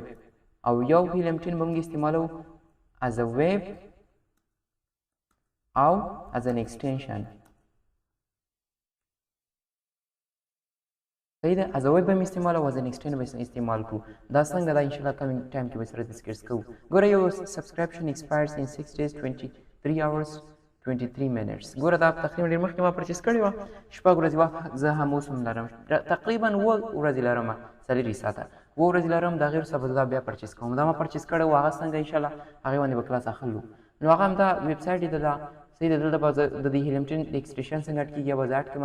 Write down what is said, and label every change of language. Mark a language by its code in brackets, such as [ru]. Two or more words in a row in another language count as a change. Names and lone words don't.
[ps] او یو هیلیم 10 به موږ استعمالوو [en] as a web [ps] او [en] as an extension. [ps] صحیح ده، [en] as a web [ps] به مې استعمال او [en] as an extension [ps] به استعمال کړو. دا څنګه دا انشاءالله [en] coming time [ps] کې به سره ډسکس کوو. ګوره یو [en] subscription expires in 6 days 23 hours 23 minutes. [ps] ګوره دا تقریبا ډېر مخکې ما پرچیز کړې وه، شپږ ورځې وخت زه هم اوس هم لرم، تقریبا 7 ورځې لرم، 4 ساعته 7 ورځې لرم. د هغې وروسته به دا بیا پرچیز کوم. دا ما پرچیز کړی و، هغه څنګه انشاءالله هغې باندې به کلاس اخلو. نو هغه هم دا ویب سایټ یې ده. صحیح ده، دلته به د دې هیلیم 10 د ایکسټنشن څنګه اډ کېږي به زه اډ کړم.